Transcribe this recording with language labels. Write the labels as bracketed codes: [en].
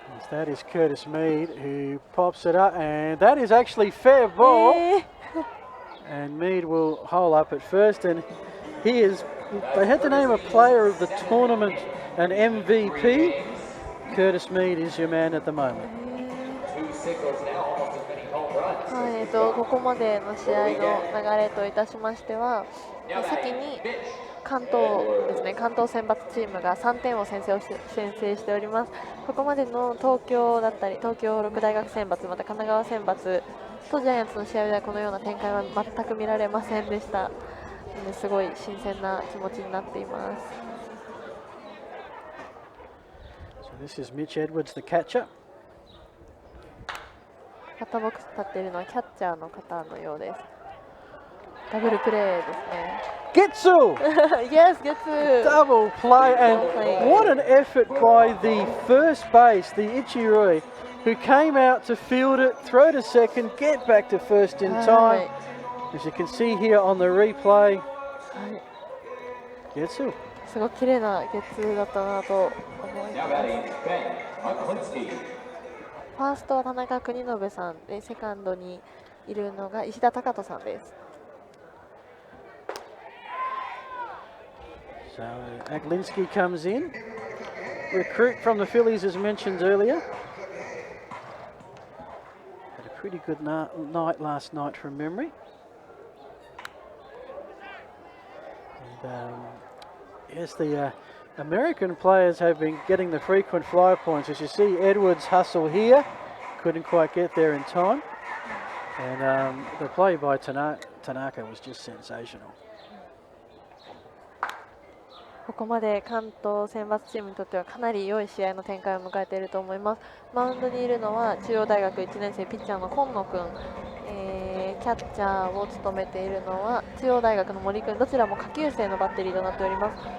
[en] That is Curtis Mead who pops it up, and that is actually fair ball. And Mead will hole up at first, and he is. They had to name a player of the tournament an MVP. Curtis Mead is your man at the moment. 2 singles now, almost as many home runs. [ja] はい、ここまでの試合の流れといたしましては、先に関東ですね、関東選抜チームが3点を先制しております。ここまでの東京だったり、東京六大学選抜、また神奈川選抜とジャイアンツの試合ではこのような展開は全く見られませんでした。すごい新鮮な気持ちになっています。 [en] So this is Mitch Edwards, the catcher. [ja] バッターボックス立っているのはキャッチャーの方のようです。ダブルプレーですね。 Getsu! [en] Yes, Getsu! Double play, and what an effort by the first base, the Ichirui, who came out to field it, throw to second, get back to first in time. As you can see here on the replay, Getsu. [ja] すごく綺麗なゲッツーだったなと思います。 [en] Now batting, Ben Aklinski. [ja] ファーストは田中邦信さんで、セカンドにいるのが石田貴人さんです。 [en] So Aklinski comes in. Recruit from the Phillies, as mentioned earlier. Had a pretty good night last night from memory. And yes, the American players have been getting the frequent flyer points. As you see, Edwards hustle here. Couldn't quite get there in time. And the play by Tanaka was just sensational. [ja] ここまで関東選抜チームにとってはかなり良い試合の展開を迎えていると思います。マウンドにいるのは中央大学1年生ピッチャーの今野君、キャッチャーを務めているのは中央大学の森君、どちらも下級生のバッテリーとなっております。